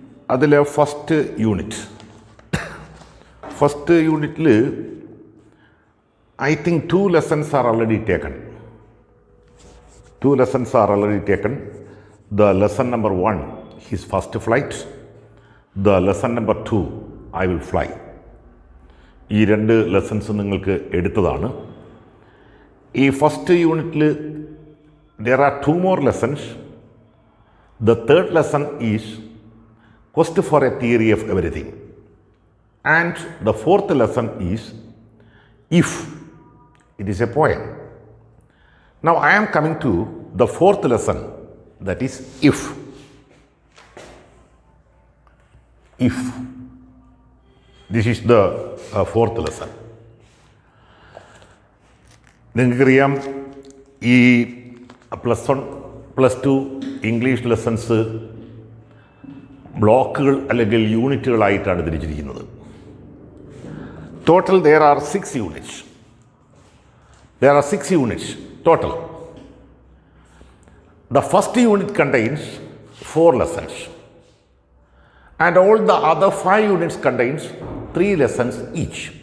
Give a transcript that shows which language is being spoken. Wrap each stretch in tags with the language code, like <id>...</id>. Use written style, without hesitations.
<ml>അതിലെ first unit. First യൂണിറ്റിൽ</ml> <en>I think 2 lessons are already taken. 2 lessons are already taken. The lesson number 1, his first flight. The lesson number 2, I will fly.</en> <ml>ഈ രണ്ട് lessons നിങ്ങൾക്ക് എടുത്തതാണ്. ഈ first യൂണിറ്റിൽ</ml> <en>there are 2 more lessons. The third lesson is quest for a theory of everything. And the fourth lesson is if. It is a poem. Now I am coming to the fourth lesson, that is if. If. This is the fourth lesson.</en> <ml>നിങ്ങൾക്കറിയാം ഈ +1 +2 English lessons ബ്ലോക്കുകൾ അല്ലെങ്കിൽ യൂണിറ്റുകളായിട്ടാണ് തിരിച്ചിരിക്കുന്നത്.</ml> <en>Total there are 6 units. There are 6 units total. The first unit contains 4 lessons. And all the other 5 units contains 3 lessons each.</en>